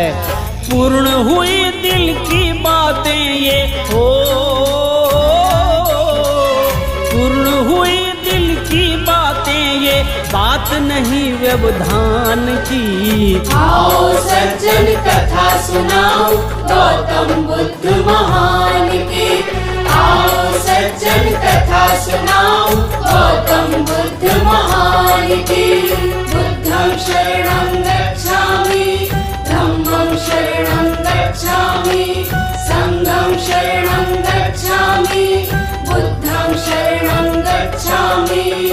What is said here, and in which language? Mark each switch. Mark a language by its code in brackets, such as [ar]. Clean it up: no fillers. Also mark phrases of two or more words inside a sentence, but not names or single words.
[hi] पूर्ण हुई दिल की बातें ये हो, पूर्ण हुई दिल की बातें ये, बात नहीं व्यवधान की। आओ सज्जन कथा सुनाओ गौतम बुद्ध महान की। आओ सज्जन कथा सुनाओ गौतम बुद्ध महान की। [pi] बुद्धं शरणं गच्छामि, धम्मं शरणं गच्छामि, संघं शरणं गच्छामि, बुद्धं शरणं गच्छामि।